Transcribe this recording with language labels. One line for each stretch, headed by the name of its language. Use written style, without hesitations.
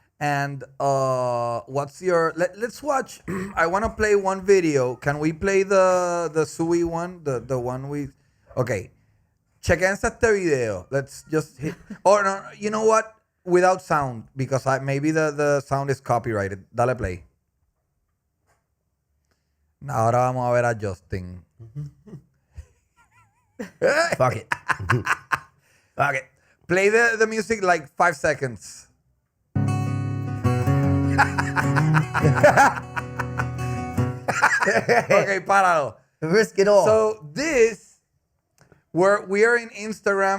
English: And what's your? Let's watch. I want to play one video. Can we play the Sui one? The one we. Okay.
Spanish: Chequense este video.
English: Let's just hit. Or no, you know what? Without sound because maybe the sound is copyrighted.
Spanish: Dale play. Ahora vamos a ver a Justin.
English: Fuck it. Okay. Play the music like 5 seconds.
Spanish: Okay, páralo.
English: Risk it all. So we are in Instagram.